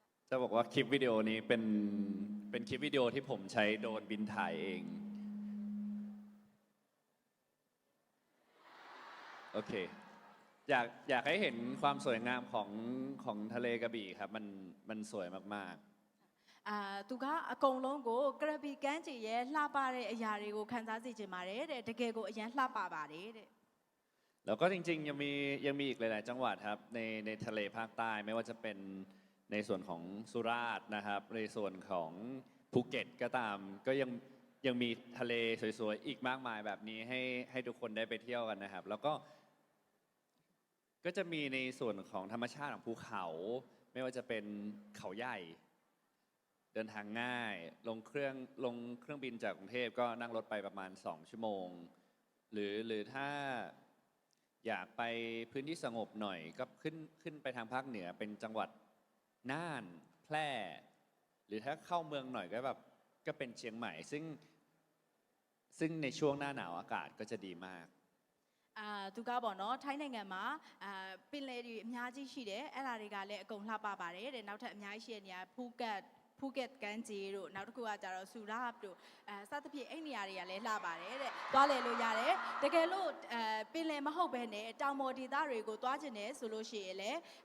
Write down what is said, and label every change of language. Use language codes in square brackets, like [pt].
[th] จะบอกว่าคลิปวิดีโอนี้เป็นคลิปวิดีโอที่ผมใช้โดรนบินถ่ายเองโอเคอยากให้เห็นความสวยงามของทะเลกระบี่ครับมันสวยมากๆ [my] သူကအကုန်လုံးကိုကရပီကမ်းခြေရဲ့လှပတဲ့အရာတွေကိုခန်းစားစေချင်ပါတယ်တဲ့တကယ်ကိုအရန်လှပပါတယ်တဲ့ [th] แล้วก็จริงๆยังมีอีกหลายๆจังหวัดครับในทะเลภาคใต้ไม่ว่าจะเป็นในส่วนของสุราษฎร์นะครับในส่วนของภูเก็ตก็ตามก็ยังมีทะเลสวยๆอีกมากมายแบบนี้ให้ทุกคนได้ไปเที่ยวกันนะครับแล้วก็จะมีในส่วนของธรรมชาติของภูเขาไม่ว่าจะเป็นเขาใหญ่เดินทางง่ายลงเครื่องบินจากกรุงเทพก็นั่งรถไปประมาณ2 ชั่วโมงหรือถ้าอยากไปพื้นที่สงบหน่อยก็ขึ้นไปทางภาคเหนือเป็นจังหวัดน่านแพร่หรือถ้าเข้าเมืองหน่อยก็เป็นเชียงใหม่ซึ่งในช่วงหน้าหนาวอากาศก็จะดีมาก [my] သူကပေါ့နော်ထိုင်းနိုင်ငံမှာပင်လယ်တွေအများကြီးရှိတယ်အဲ့ဒါတွေကလည်းအကုန်လှပပါတယ်တဲ့နောက်ထပ်အများကြီးရှိတဲ့နေရာဖူးကတ်ကမ်းခြေတို့နောက်တစ်ခုကကြတော့ဆူရာပ်တို့စသဖြင့်အဲ့နေရာတွေကလည်းလှပါတယ်တဲ့သွားလည်လို့ရတယ်တကယ်လို့ပင်လယ်မဟုတ်ဘဲနဲ့တောင်ပေါ်ဒေသတွေကိုသွားကျင်တယ်ဆိုလို့ရှိရင်လည်း